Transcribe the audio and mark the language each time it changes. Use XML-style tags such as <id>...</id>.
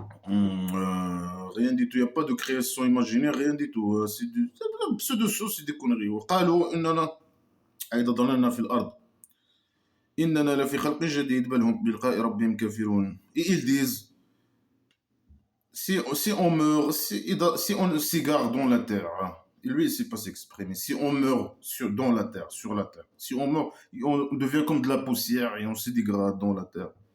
<fr>Rien du tout. Il n'y a pas de création imaginaire, rien du tout. C'est pseudo-choses, c'est des conneries.</fr> <ar>وقالوا إننا أيضا ضللنا في الأرض إننا لفي خلق جديد بل هم بلقاء ربهم كافرون.</ar> <fr>Et ils disent, si on meurt, si on s'égare dans la terre, hein, et lui il ne sait pas s'exprimer, si on meurt dans la terre, sur la terre, si on meurt, on devient comme de la poussière et on se dégrade dans la terre.</fr>